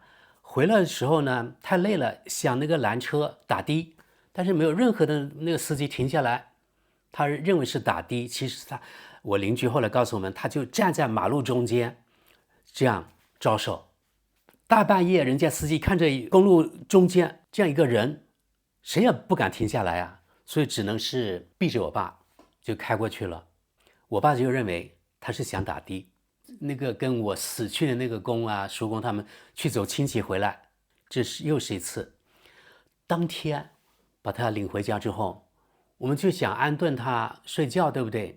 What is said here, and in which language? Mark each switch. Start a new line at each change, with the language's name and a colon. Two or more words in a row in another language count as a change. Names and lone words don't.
Chinese: 回來的時候呢，太累了，想那個攔車打的，但是沒有任何的那個司機停下來，他認為是打的，其實我鄰居後來告訴我們，他就站在馬路中間這樣招手。大半夜人家司機看着公路中間這樣一個人，誰也不敢停下來所以只能是避着我爸就開過去了。我爸就認為他是想打的，那個跟我死去的那個公叔公他們去走親戚回來， 這是又是一次。當天把他領回家之後，我們就想安頓他睡覺，對不對？